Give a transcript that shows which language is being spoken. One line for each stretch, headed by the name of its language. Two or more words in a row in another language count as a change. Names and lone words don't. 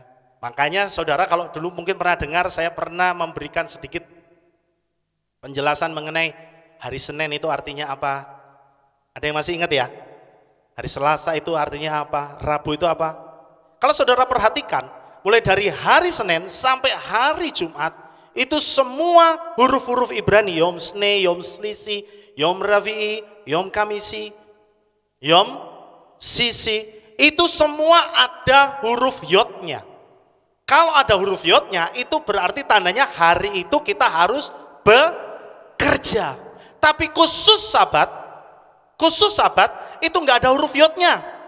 Indonesian: Makanya saudara kalau dulu mungkin pernah dengar, saya pernah memberikan sedikit penjelasan mengenai hari Senin itu artinya apa. Ada yang masih ingat ya? Hari Selasa itu artinya apa? Rabu itu apa? Kalau saudara perhatikan, mulai dari hari Senin sampai hari Jumat, itu semua huruf-huruf Ibrani,
Hebrew: יום שני, יום שלישי, יום רביעי, יום חמישי, יום שישי,
Indonesian: itu semua ada huruf yodnya. Kalau ada huruf yodnya, itu berarti tandanya hari itu kita harus bekerja. Tapi khusus Sabat itu nggak ada huruf yodnya.